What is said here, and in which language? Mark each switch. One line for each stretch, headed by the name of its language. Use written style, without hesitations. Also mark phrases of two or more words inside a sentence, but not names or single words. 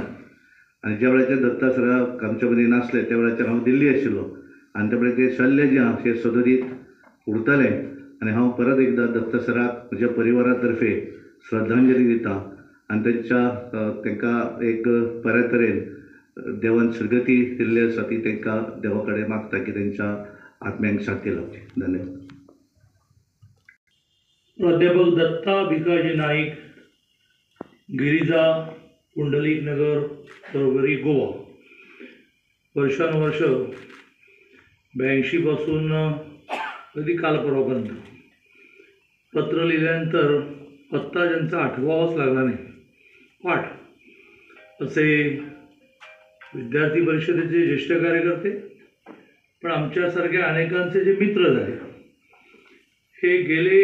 Konkani: आनी ज्या वेळाचेर दत्ता सराक आमचे मदीं नासले त्या वेळाचेर हांव दिल्ली आशिल्लो आनी त्या वेळार तें शल्य जें आहा तें सदोदीत उरतलें. आनी हांव परत एकदां दत्ता सराक म्हज्या परिवारा तर्फे श्रद्धांजली दितां आनी तांकां एक बऱ्या तरेन देवान सद्गती दिल्ली आसा ती तांकां देवा कडेन मागता की तांच्या आत्म्यांक शांती लावची. धन्यवाद. प्राध्यापक दत्ता भिकाजी नाईक, गिरिजा, पुंडलिक नगर, परवरी, गोवा.
Marathi: वर्षानुवर्ष 82 पासून अगदी काल परवापर्यंत पत्र लिहिल्यानंतर पत्ता ज्यांचा आठवावाच लागला नाही, पाठ असे विद्यार्थी परिषदेचे ज्येष्ठ कार्यकर्ते, पण आमच्यासारख्या अनेकांचे जे मित्र झाले हे गेले.